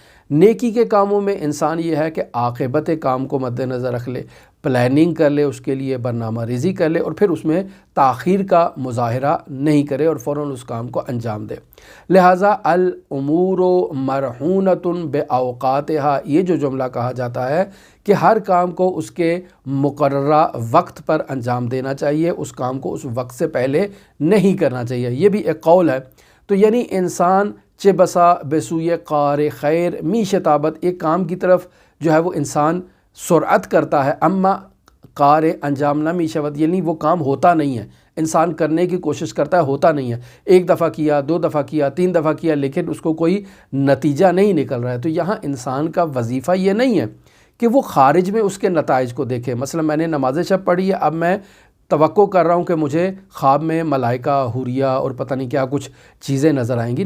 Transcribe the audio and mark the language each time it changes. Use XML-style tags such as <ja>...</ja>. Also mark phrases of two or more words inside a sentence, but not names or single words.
<ur>نیکی کے کاموں میں انسان یہ ہے کہ عاقبت کام کو مد نظر رکھ لے، پلاننگ کر لے، اس کے لیے برنامہ ریزی کر لے، اور پھر اس میں تاخیر کا مظاہرہ نہیں کرے اور فوراً اس کام کو انجام دے۔ لہٰذا</ur> <ar>الامور مرہونۃ باوقاتہا،</ar> <ur>یہ جو جملہ کہا جاتا ہے کہ ہر کام کو اس کے مقررہ وقت پر انجام دینا چاہیے، اس کام کو اس وقت سے پہلے نہیں کرنا چاہیے، یہ بھی ایک قول ہے۔</ur> <fa>تو یعنی انسان چہ بسا بسوئے قار خیر می شتابت،</fa> <ur>ایک کام کی طرف جو ہے وہ انسان سرعت کرتا ہے،</ur> <fa>اما کار انجام نہ میشود،</fa> <ur>یعنی وہ کام ہوتا نہیں ہے، انسان کرنے کی کوشش کرتا ہے، ہوتا نہیں ہے، ایک دفعہ کیا، 2 دفعہ کیا، 3 دفعہ کیا، لیکن اس کو کوئی نتیجہ نہیں نکل رہا ہے۔ تو یہاں انسان کا وظیفہ یہ نہیں ہے کہ وہ خارج میں اس کے نتائج کو دیکھے۔ مثلا میں نے نماز شب پڑھی ہے، اب میں توقع کر رہا ہوں کہ مجھے خواب میں ملائکہ، حوریہ اور پتہ نہیں کیا کچھ چیزیں نظر آئیں گی۔</ur>